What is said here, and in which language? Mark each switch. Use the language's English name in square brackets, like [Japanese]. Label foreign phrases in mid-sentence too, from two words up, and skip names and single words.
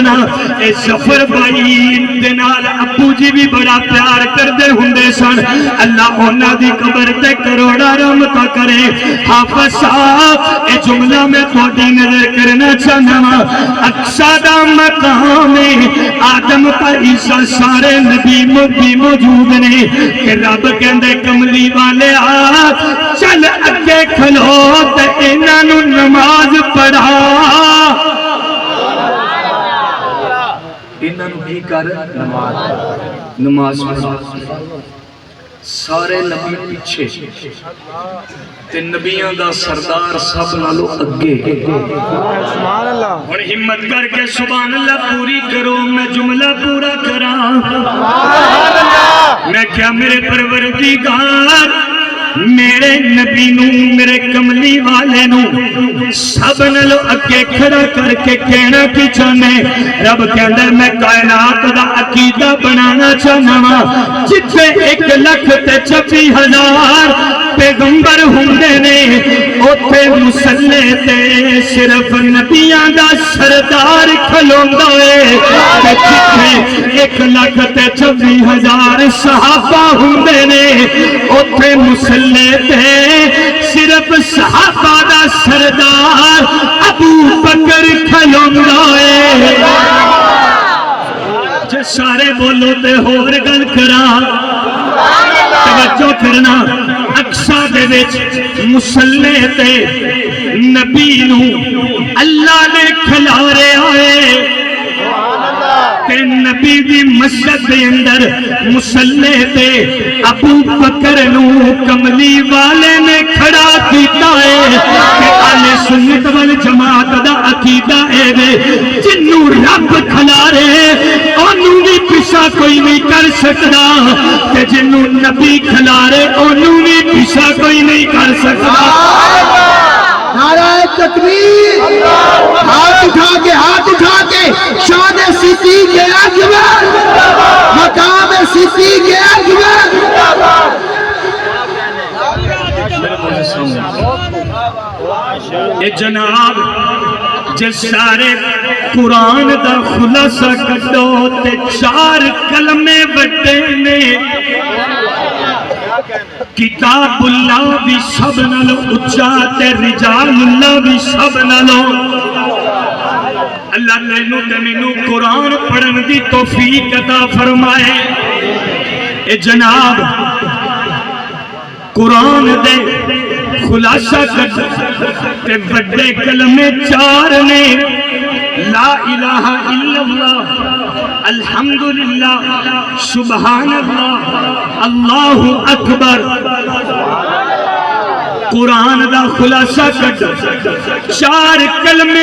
[Punjabi] اے ظفر بھائی دے نال ابو جی بھی بڑا پیار کردے ہوندے سن اللہ انہاں دی قبر تے کروڑا رحمتاں کرے حافظ صاحب اے جملہ میں تھوڑی نظر کرنا چاہنا اقصا دا مقام آدم پر عیسیٰ سارے نبی بھی موجود نے کہ رب کہندے کملی والے چل اگے کھلو تے انہاں نوں نماز پڑھا انہاں نوں کی کر نماز پڑھا سارے نبی پیچھے تے نبیاں دا سردار سب نالوں اگے اور ہمت کر کے سبحان اللہ پوری کرو میں جملہ پورا کراں میں کیا میرے پروردگار میرے نبی نو میرے کملی والے نو سب نالوں اگے کھڑا کر کے کہنا کی چاہنے رب کہندے میں کائنات دا عقیدہ بنانا چاہنا جتھے 1,26,000 پیغمبر ہوندے نے اوتھے مصلی تے صرف نبیاں دا سردار کھلوندا ہے تے جتھے 1,26,000 صحابہ ہوندے نے اوتھے مصلی تے صرف صحابہ دا سردار ابو بکر کھلوندا ہے جے سارے بولو تے ہور گل کراں توجہ کرنا اقصا دے وچ مصلی تے نبی نو اللہ نے کھلارے آئے تے نبی دی مسجد دے اندر مصلی تے ابو بکر نو کملی والے نے کھڑا کیتا ہے کہ اہل سنت والجماعت دا عقیدہ اے وے جنوں رب کھلارے اونوں بھی پیچھا کوئی نہیں کر سکدا تے جنوں نبی کھلارے اونوں بھی پیچھا کوئی نہیں کر سکدا نعرہ تکبیر ہاتھ اٹھا کے شان صدیق اکبر مقام صدیق اکبر اے جناب جس سارے قرآن دا خلاصہ کٹو تے 4 کلمے بٹے نے کتاب اللہ بھی سب نالو اچا تے رجال اللہ بھی سب نالو اللہ نینو تے مینو قرآن پڑھن دی توفیق عطا فرمائے اے جناب قرآن دے خلاصہ کٹ تے بڑے کلمے 4 نے [Arabic] لا الہ الا اللہ الحمدللہ سبحان اللہ اللہ اکبر [Punjabi] قرآن دا خلاصہ کٹ 4 کلمے